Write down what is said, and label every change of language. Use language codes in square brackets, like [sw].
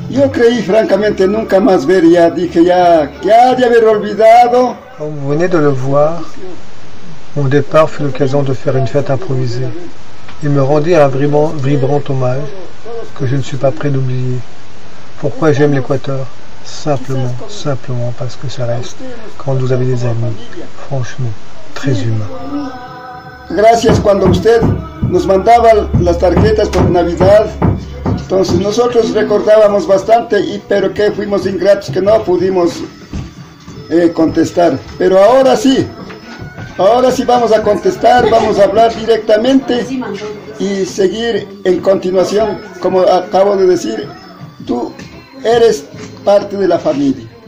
[es] creí francamente nunca más ver, ya dije ya de haber olvidado. [fr] Comme vous venez de le voir, mon départ fut l'occasion de faire une fête improvisée. Il me rendit un vibrant hommage que je ne suis pas prêt d'oublier. Pourquoi j'aime l'Équateur? Simplement parce que ça reste, quand vous avez des amis, franchement, très humain. [es] Gracias cuando usted nos mandaba las tarjetas por Navidad, entonces nosotros recordábamos bastante, pero que fuimos ingratos que no pudimos contestar. Pero ahora sí vamos a contestar, vamos a hablar directamente y seguir en continuación, como acabo de decir, tú eres parte de la familia.